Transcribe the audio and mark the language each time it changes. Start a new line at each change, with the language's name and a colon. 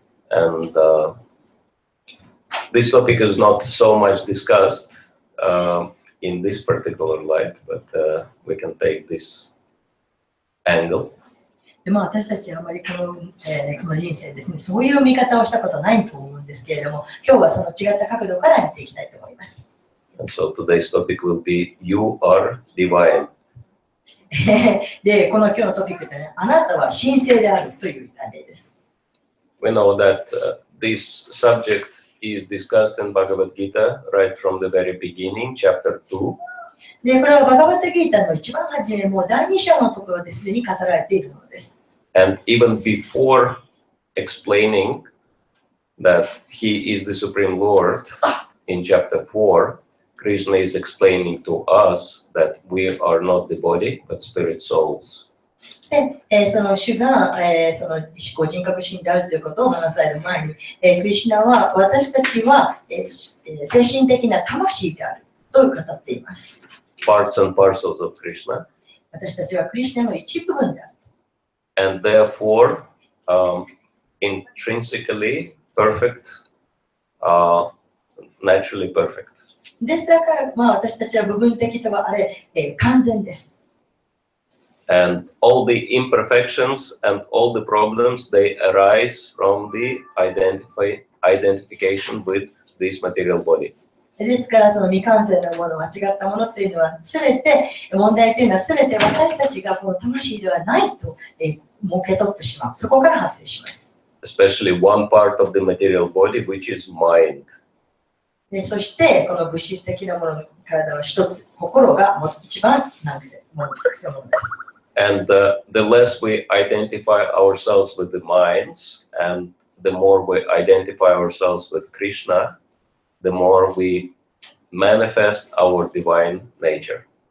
English: And this topic is not so much discussed in this particular light, but we can take this angle.
Japanese: で私たちはあまりこの人生ですね、そういう見方をしたことはないと思うんですけれども、今日はその違った角度から見ていきたいと思います。
English: And so today's topic will be You are divine.
Japanese: で、この今日のトピックでね、あなたは神聖であるという題名です。
English: We know that this subject is discussed in Bhagavad Gita right from the very beginning, chapter 2.
Japanese: で、これはバガバッタギータの一番初め、もう第2章のところですでに語られているものです。
English: And even before explaining that he is the Supreme Lord in chapter 4, Krishna is explaining to us that we are not the body, but spirit souls.
Japanese: で、その主が、その思考人格心であるということを話される前に、クリシュナは私たちは、精神的な魂であると語っています。
English: Parts and parcels of Krishna.
Japanese: 私たちはクリシュナの一部分である。
English: And therefore, intrinsically perfect, naturally perfect.
Japanese: ですから、私たちは部分的とはあれ、完全です。
English: And all the imperfections and all the problems, they arise from the identification with this material body.
Japanese: ですから、その未完成のもの、間違ったものというのは、すべて、問題というのはすべて私たちがこの魂ではないと、受け取ってしまう。そこから発生します。
English: Especially one part of the material body, which is mind.
Japanese: でそして、この物質的なものの体の一つ、心が一番難癖ものです。
English: And the less we identify ourselves with the minds, and the more we identify ourselves with Krishna, the more we manifest our divine nature.